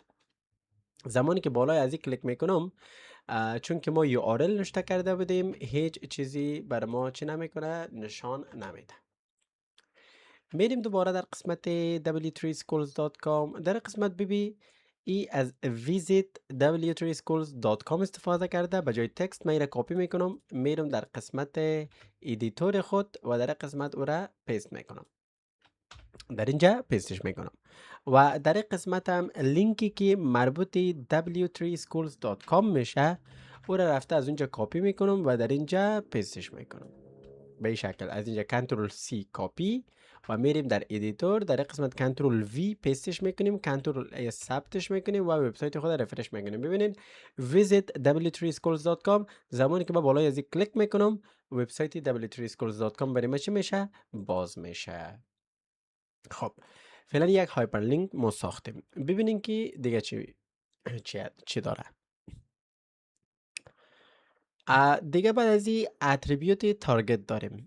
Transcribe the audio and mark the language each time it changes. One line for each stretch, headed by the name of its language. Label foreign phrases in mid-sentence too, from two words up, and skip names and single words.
Persian: زمانی که بالای از این کلیک میکنم چون که ما URL نوشته کرده بودیم هیچ چیزی بر ما چی نمیکنه، نشان نمیده. میریم دوباره در قسمت w3schools.com. در قسمت ببی ای از visit w3schools.com استفاده کرده به جای تکست من را کپی میکنم، میرم در قسمت ادیتور خود و در قسمت او را پیست میکنم. در اینجا پیستش میکنم و در قسمت هم لینکی که مربوط w3schools.com میشه او را رفته از اونجا کپی میکنم و در اینجا پیستش میکنم. به این شکل از اینجا کنترل C کپی و میریم در ادیتور در قسمت کنترل V پیستش میکنیم، کنترل A ثبتش میکنیم و وبسایت خود رفرش میکنیم. ببینید visit w3schools.com. زمانی که با بالای از کلیک میکنم وبسایت w3schools.com برای ما چی میشه؟ باز میشه. خب فعلا یک هایپرلینک ما ساختیم. ببینین که دیگه چی چی داره. دیگه بعد از این اتریبیوت تارگت داریم.